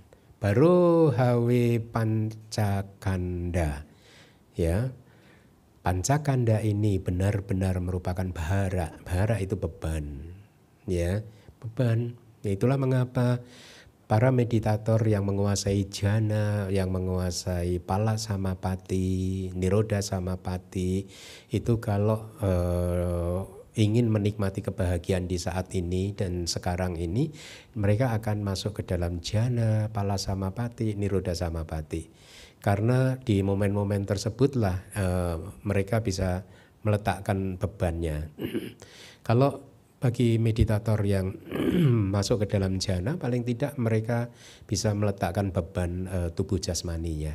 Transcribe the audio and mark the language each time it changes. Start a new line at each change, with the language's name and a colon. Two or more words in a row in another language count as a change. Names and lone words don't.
Pali: Baru hawe pancakanda.
Indonesian: Ya. Pancakanda ini benar-benar merupakan bahara. Bahara itu beban. Ya, beban. Itulah mengapa para meditator yang menguasai jhana, yang menguasai
Pali: pala samapati, nirodha samapati,
Indonesian: itu kalau ingin menikmati kebahagiaan di saat ini dan sekarang ini, mereka akan masuk ke dalam jhana,
Pali: pala samapati, nirodha samapati.
Indonesian: Karena di momen-momen tersebutlah mereka bisa meletakkan bebannya. Kalau bagi meditator yang masuk ke dalam jhana, paling tidak mereka bisa meletakkan beban tubuh jasmaninya.